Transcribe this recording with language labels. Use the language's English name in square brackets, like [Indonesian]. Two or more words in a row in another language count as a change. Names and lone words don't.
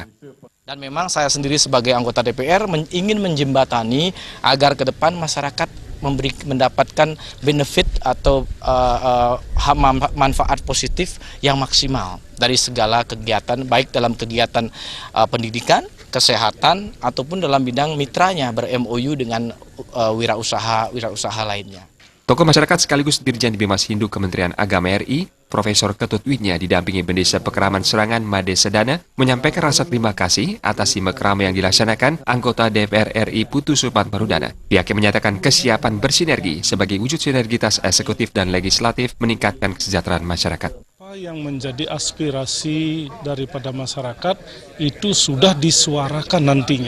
[Indonesian] Dan memang saya sendiri sebagai anggota DPR ingin menjembatani agar ke depan masyarakat mendapatkan benefit atau manfaat positif yang maksimal dari segala kegiatan, baik dalam kegiatan pendidikan, kesehatan, ataupun dalam bidang mitranya ber-MOU dengan wirausaha lainnya. Tokoh masyarakat sekaligus Dirjen Bimas Hindu Kementerian Agama RI, Profesor Ketut Widya didampingi Pendesa Pekraman Serangan Made Sedana menyampaikan rasa terima kasih atas simekrama yang dilaksanakan anggota DPR RI Putu Supatmerudana. Pihaknya menyatakan kesiapan bersinergi sebagai wujud sinergitas eksekutif dan legislatif meningkatkan kesejahteraan masyarakat. Apa yang menjadi aspirasi daripada masyarakat itu sudah disuarakan nantinya.